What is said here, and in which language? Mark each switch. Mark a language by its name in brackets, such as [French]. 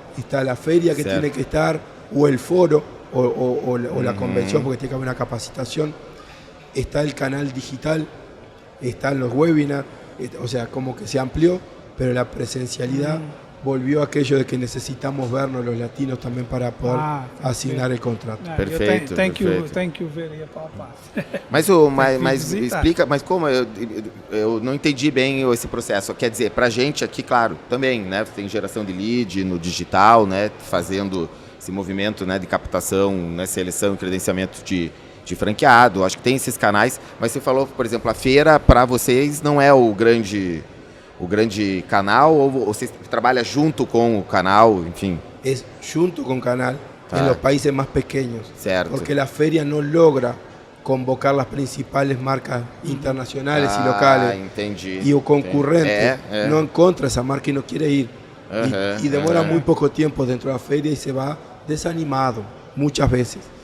[Spanish] Está la feria que tiene que estar, o el foro, o la convención, porque tiene que haber una capacitación. Está el canal digital, están los webinars, o sea, como que se amplió, pero la presencialidad volvió a aquello de que necesitamos vernos los latinos também para poder asignar el contrato. [Portuguese] Perfeito. [English] Thank you very much. [Portuguese] Mas explica, mas como eu não entendi bem esse processo. Quer dizer, pra gente aqui, claro, também, né, tem geração de lead no digital, né, fazendo esse movimento, né, de captação, né, seleção e credenciamento de franqueado. Acho que tem esses canais, mas você falou, por exemplo, a feira para vocês não é o grande canal, ou você trabalha junto com o canal, enfim? [Spanish] Es junto con canal en los países más pequeños. [Portuguese] Certo. [Spanish] Porque la feria no logra convocar las principales marcas internacionales y locales. [Portuguese] Entendi. [Spanish] Y el concurrente no encuentra esa marca y no quiere ir. Y demora muy poco tiempo dentro de la feria y se va desanimado muchas veces.